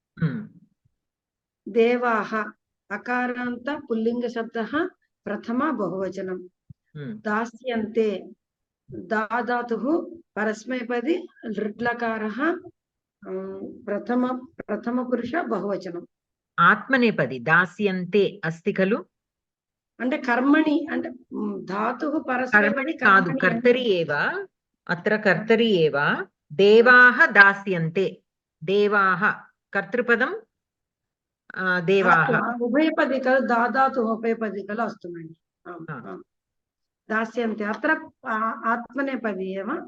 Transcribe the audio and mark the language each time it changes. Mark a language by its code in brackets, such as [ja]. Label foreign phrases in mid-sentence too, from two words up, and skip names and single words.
[sa] देवाः अकारान्त पुल्लिङ्गशब्दः प्रथमा बहुवचनं दास्यन्ते दाधातुः परस्मैपदी लृट्लकारः प्रथमपुरुष बहुवचनम् आत्मनेपदी दास्यन्ते अस्ति खलु [te] అంటే కర్మణి అంటే ధాతుః [sa] कर्मणि कादु कर्तरि एव अत्र कर्तरि एव देवाः दास्यन्ते देवाः कर्तृपदं देवाः उभयपदी खलु दाधातुः उभयपदी खलु अस्तु मणि दास्यन्ते अत्र आत्मनेपदी एव